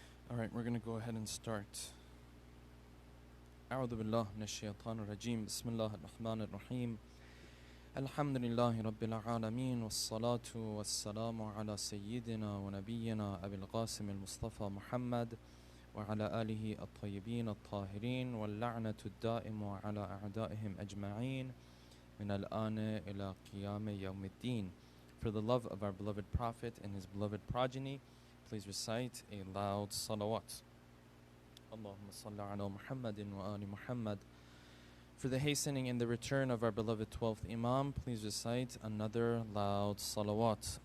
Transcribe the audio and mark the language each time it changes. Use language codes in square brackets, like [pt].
[en] Alright, we're going to go ahead and start. [ar] أعوذ بالله من الشيطان الرجيم بسم الله الرحمن الرحيم الحمد لله رب العالمين والصلاة والسلام على سيدنا ونبينا أبي القاسم المصطفى محمد وعلى آله الطيبين الطاهرين واللعنة الدائم على أعدائهم أجمعين من الآن إلى قيام يوم الدين. [en] For the love of our beloved Prophet and his beloved progeny, please recite a loud salawat. [ar] Allahumma salli ala Muhammadin wa ali Muhammad. [en] For the hastening and the return of our beloved 12th Imam, please recite another loud salawat.